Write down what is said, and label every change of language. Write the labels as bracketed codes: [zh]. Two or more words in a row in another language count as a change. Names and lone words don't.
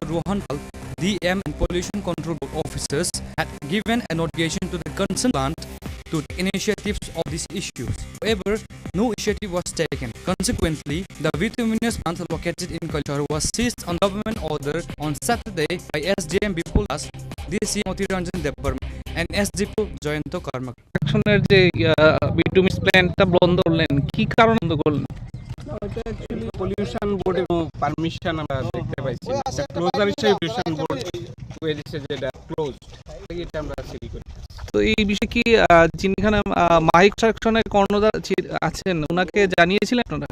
[en] Rohan Pal, DM and pollution control officers had given a notification to the concerned plant to take initiatives of these issues. However, no initiative was taken. Consequently, the bituminous plant located in Kailasho was seized on government order on Saturday by SGM Bipul Das, DC Motiranjan Debarma and SDPO Joyanto Karmak. [bn] Actioner যে [en] bitumis plantta [bn] বন্ধ করলেন কি কারণ বন্ধ করলেন? এটা অ্যাকচুয়ালি [en] pollution boarder permission [bn] আমরা দেখতে পাইছি এটা ক্লোজার হিসেবে [en] pollution board [bn] করেছে যেটা ক্লোজ এটা আমরা সিরি করি। তো এই বিষয়ে কি যিনি এখানে মাইক সেকশনের কর্ণধার আছেন ওনাকে জানিয়েছিলেন আপনারা?